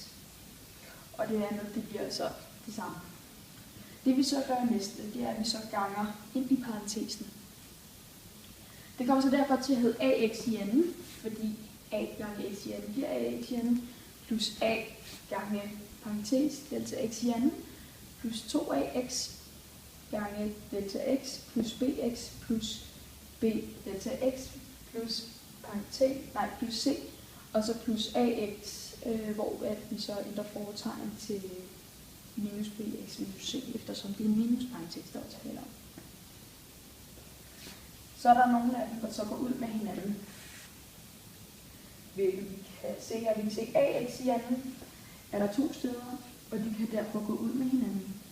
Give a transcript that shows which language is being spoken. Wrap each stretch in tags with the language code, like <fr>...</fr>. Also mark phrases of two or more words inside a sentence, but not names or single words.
<da>Og det andet, det bliver så det samme. Det vi så gør næste, det er, at vi så ganger ind i parentesen. Det kommer så derfor til at hedde ax i anden, fordi a gange x i anden bliver ax i anden, plus a gange parentes delta x i anden, plus 2ax gange delta x plus bx plus b delta x plus plus c, og så plus ax, hvor at vi så ændrer foretegn til minus bx minus c, eftersom det er en minusparentes, der er tale om. Så er der nogle af dem, der så går ud med hinanden. Vi kan se her, vi kan se ax i anden, er der 2 steder, og de kan derfor gå ud med hinanden.</da>